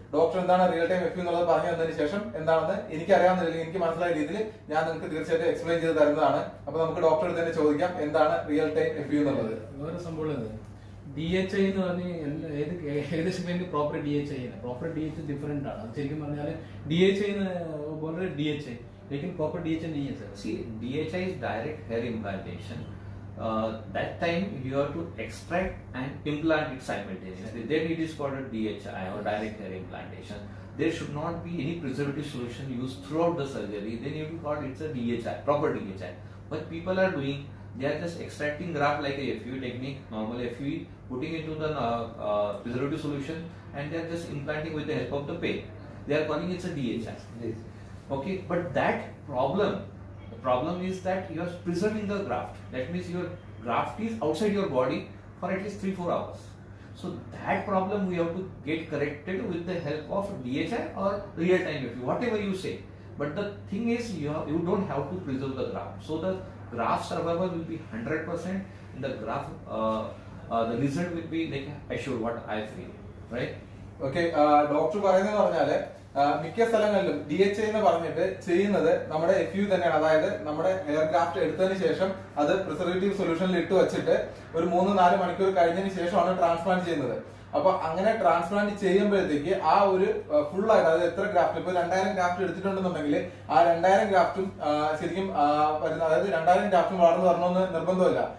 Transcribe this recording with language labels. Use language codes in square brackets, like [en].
[ml] Doctor എന്താണ് real time F U എന്നുള്ളത് പറഞ്ഞു തന്നതിന് ശേഷം എന്താണെന്ന് എനിക്ക് അറിയാവുന്ന രീതിയിൽ, എനിക്ക് മനസ്സിലായ രീതിയിൽ ഞാൻ നിങ്ങൾക്ക് തീർച്ചയായിട്ടും എക്സ്പ്ലെയിൻ ചെയ്ത് തരുന്നതാണ്. അപ്പൊ നമുക്ക് ഡോക്ടറെ തന്നെ ചോദിക്കാം എന്താണ് റിയൽ ടൈം എഫ് യു എന്നുള്ളത്. വേറെ സംഭവം DHA എന്ന് പറഞ്ഞ് ഏകദേശം പേര് proper DHA proper DHA different ആണ്. അത് ശരിക്കും പറഞ്ഞാൽ [hi] DHA बोल DHA लेकिन प्रॉपर DHA नहीं है sir. [en] See, DHA is direct hair implantation. That time you have to extract and implant it simultaneously. Then it is called a DHI or direct hair implantation. There should not be any preservative solution used throughout the surgery. Then you will call it's a DHI, proper DHI. What people are doing, they are just extracting graft like a FUE technique, normal FUE, putting into the preservative solution, and they are just implanting with the help of the pain. They are calling it a DHI. Okay, but that problem. The problem is that you are preserving the graft. That means your graft is outside your body for at least 3-4 hours. So that problem we have to get corrected with the help of DHI or real time FUE, whatever you say. But the thing is, you don't have to preserve the graft. So the graft survival will be 100%, and the graft the result will be like assured. What I feel, right? [ml] Okay, doctor പറയുന്നതെന്ന് പറഞ്ഞാല് മിക്ക സ്ഥലങ്ങളിലും DHA എന്ന് പറഞ്ഞിട്ട് ചെയ്യുന്നത് നമ്മുടെ F U തന്നെയാണ്. അതായത് നമ്മുടെ ഹെയർ ഗ്രാഫ്റ്റ് എടുത്തതിന് ശേഷം അത് പ്രിസർവേറ്റീവ് സൊല്യൂഷനിൽ ഇട്ട് വെച്ചിട്ട് ഒരു 3-4 മണിക്കൂർ കഴിഞ്ഞതിന് ശേഷമാണ് ട്രാൻസ്പ്ലാന്റ് ചെയ്യുന്നത്. അപ്പൊ അങ്ങനെ ട്രാൻസ്പ്ലാന്റ് ചെയ്യുമ്പോഴത്തേക്ക് ആ ഒരു ഫുൾ ആയിട്ട്, അതായത് എത്ര ഗ്രാഫ്റ്റ്, ഇപ്പൊ 2000 ഗ്രാഫ്റ്റ് എടുത്തിട്ടുണ്ടെന്നുണ്ടെങ്കിൽ ആ 2000 ഗ്രാഫ്റ്റും ശരിക്കും വരുന്ന, അതായത് 2000 ഗ്രാഫ്റ്റും വളർന്നു വരണമെന്ന് നിർബന്ധമില്ല.